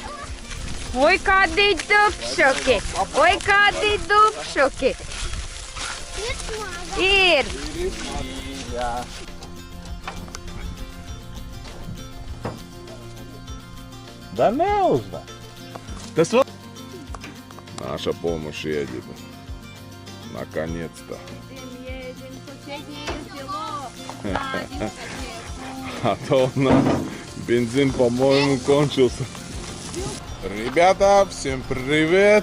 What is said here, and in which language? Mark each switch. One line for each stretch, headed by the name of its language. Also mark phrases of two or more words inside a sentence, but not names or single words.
Latvian: Oi, kādi dupšoki! Oi, kādi dupšoki! Ir smaga. Ir!
Russian: Jā. Да неужно.
Latvian: Tas vēl...
Russian: Наша помощь едет. Наконец-то. А то у нас бензин, по-моему, кончился. Ребята, всем привет!